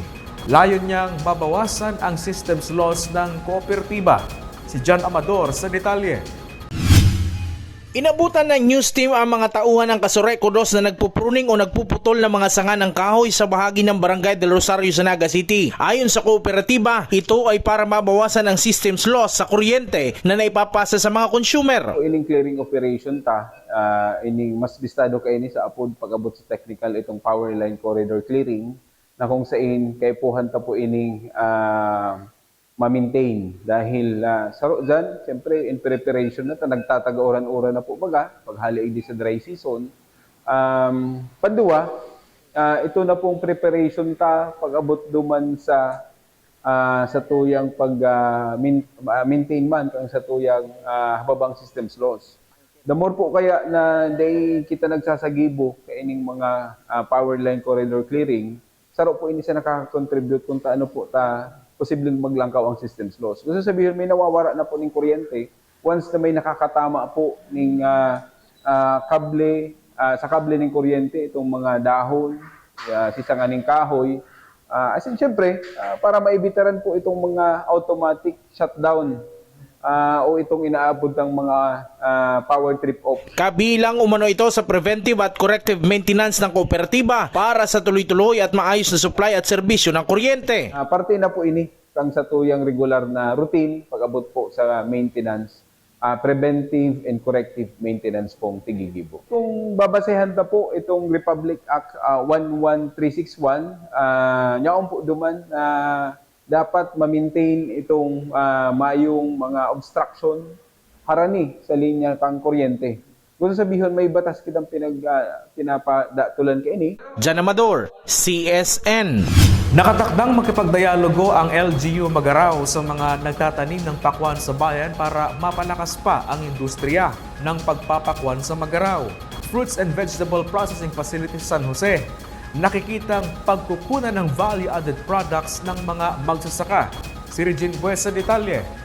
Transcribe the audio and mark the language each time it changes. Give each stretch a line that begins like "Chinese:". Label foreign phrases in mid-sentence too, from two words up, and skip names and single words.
Filipino: Layon niyang mabawasan ang
English: systems loss
Filipino: ng kooperatiba. Si John Amador sa detalye. Inabutan ng
English: news team
Filipino: ang mga tauhan ng Casureco 2 na nagpupruning o nagpuputol ng mga sanga ng kahoy sa bahagi ng Barangay del Rosario sa Naga City. Ayon sa kooperatiba, ito ay para mabawasan ang
English: systems loss
Filipino: sa kuryente na naipapasa sa mga consumer.
Bikol: Ining
English: clearing operation
Bikol: ining mas bistado kay ini sa apod pag-abot sa technical itong
English: power line corridor clearing
Bikol: na kung saan kay puhan ta po ining ma-maintain. Dahil dyan, siyempre,
English: in preparation
Bikol: na, nagtataga-uran-uran na po baga, paghali di sa
English: dry season.
Bikol: Panduwa, ito na pong preparation ta pag-abot duman sa tuyang maintain man kang sa tuyang hababang
English: systems loss. The more
Bikol: po kaya na day kita nagsasagibo kaining mga
English: power line corridor clearing,
Bikol: saro po ini sa nakaka-contribute kung taano po ta posibleng maglangkaw ang
English: systems loss.
Bikol: Gusto sabihin may nawawara na po ng kuryente once na may nakakatama po ng kable sa kable ng kuryente itong mga dahon, sisanganing kahoy. Siyempre, para maibitaran po itong mga
English: automatic shutdown
Bikol: o itong inaabot ng mga
English: power trip off.
Filipino: Kabilang umano ito sa preventive at
English: corrective maintenance
Filipino: ng kooperatiba para sa tuloy-tuloy at maayos na supply at serbisyo ng kuryente.
Bikol: Parte na po ini kang sa tuyang regular na routine pag-abot po sa maintenance,
English: preventive and corrective maintenance
Bikol: pong tigigibo. Kung babasehan ta po itong Republic Act 11361, nyaon po duman dapat ma-maintain itong mayong mga obstruction harani sa linya kang kuryente. Gusto sabihin may batas kitang pinapadatulan kay ini.
Filipino: Jan Amador, CSN. Nakatakdang makipagdialogo ang LGU Magarao sa mga nagtatanim ng pakwan sa bayan para mapalakas pa ang industriya ng pagpapakwan sa Magarao. Fruits and Vegetable Processing Facility San Jose, nakikitang pagkukunan ng
English: value-added products
Filipino: ng mga magsasaka. Si Regine Buesa detalye.